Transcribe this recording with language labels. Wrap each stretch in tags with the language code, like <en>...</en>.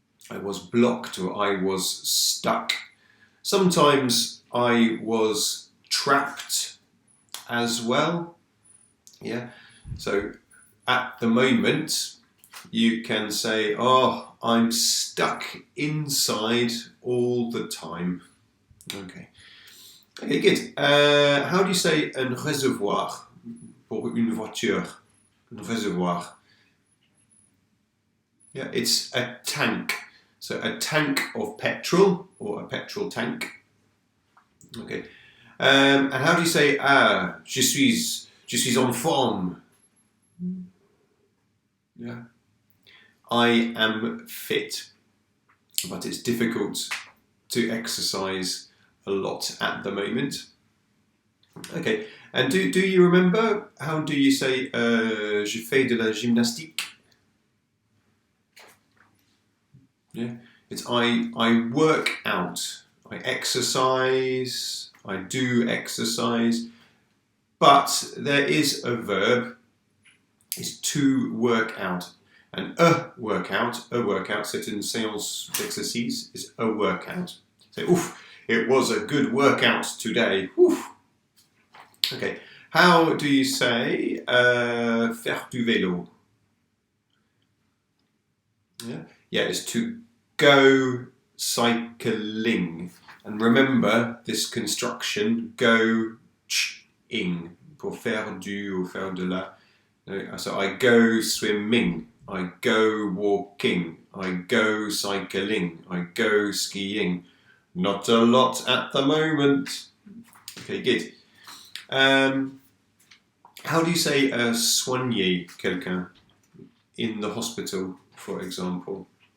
<en>I was blocked, or I was stuck. Sometimes I was trapped as well. Yeah. So at the moment, you can say, I'm stuck inside all the time. Okay, good. How do you say</en> <fr>un réservoir pour une voiture? Un réservoir.</fr> <en>Yeah, it's a tank. So a tank of petrol, or a petrol tank. Okay. And how do you say,</en> <fr>je suis en forme?</fr> <en>Yeah. I am fit, but it's difficult to exercise a lot at the moment. Okay, and do you remember, how do you say</en> <fr>je fais de la gymnastique?</fr> <en>Yeah, it's I work out, I exercise, I do exercise, but there is a verb, is to work out. And a workout,</en> <fr>c'est une séance d'exercice,</fr> <en>is a workout. So, it was a good workout today. Oof. Okay, how do you say</en> <fr>faire du vélo?</fr> <en>Yeah, it's to go cycling. And remember this construction, go-ing,</en> <fr>pour faire du ou faire de la.</fr> <en>So I go swimming, I go walking, I go cycling, I go skiing. Not a lot at the moment. Okay, good. How do you say</en> <fr>soigner quelqu'un</fr> <en>in the hospital, for example?</en>